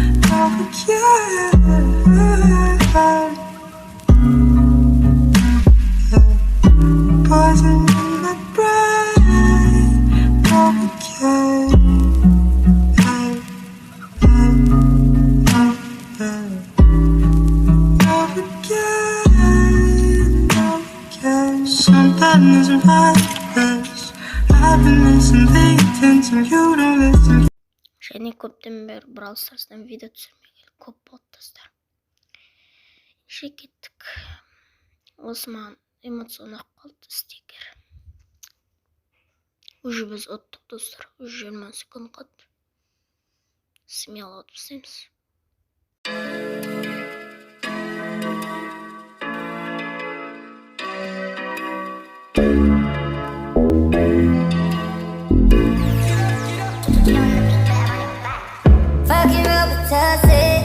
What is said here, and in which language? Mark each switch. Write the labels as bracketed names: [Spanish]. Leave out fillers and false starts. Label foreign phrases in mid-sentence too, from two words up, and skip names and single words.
[English] poison in my brain, something isn't like this. I've been listening, paying attention. You don't listen. [Kazakh] Және көптен бері Brawl Stars'tan видео түсірмеген көп болды достар. Ше кеттік. Осы маған эмоцион ақ қалды стикер. Уже біз оттық достар. Уже 20 секунд қалды. Смело отып істейміз. [English] Fucking Robitussin.